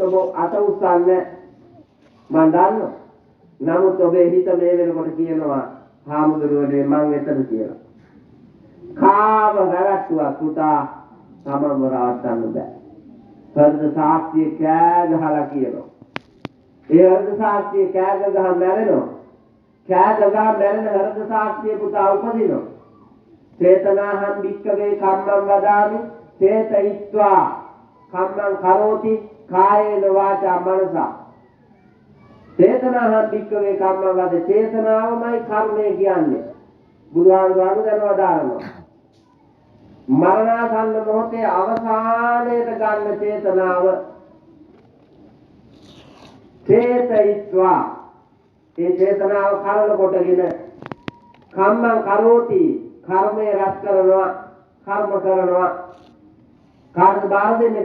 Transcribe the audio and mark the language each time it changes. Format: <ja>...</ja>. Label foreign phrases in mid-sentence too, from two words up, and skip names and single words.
<si>ඔබ අත උස්සන්නේ මං දන්නවා නමුත් ඔබේ හිත මේ වෙනකොට කියනවා හාමුදුරුවනේ මං එතන කියලා කාව වැරැට්ටුවක් පුතා තමන්ව රවට්ටන්න බෑ හෘද සාක්ෂිය කෑ ගහලා කියනවා ඒ හෘද සාක්ෂිය කෑ ගහ මැරෙනවා කෑ ගහ මැරෙන හෘද සාක්ෂිය පුතා උපදිනවා</si> <pi>චේතනාහං වික්කවේ කම්මං වදාමි චේතයිත්වා කම්මං කරෝති කායේන වාචා මනසා චේතනාහං වික්කවේ කම්මං වද</pi> <si>චේතනාවමයි කර්මය කියන්නේ බුදුහාමුදුරුවෝ දන්වදාරනවා මරණාසන්න මොහොතේ අවසානයේට ගන්න චේතනාව චේතයිත්වා ඒ චේතනාව කලන කොටගෙන</si> <pi>කම්මං කරෝති</pi> <si>කර්මය රැස් කරනවා කර්ම කරනවා කාර්ය බාර දෙන්නේ</si>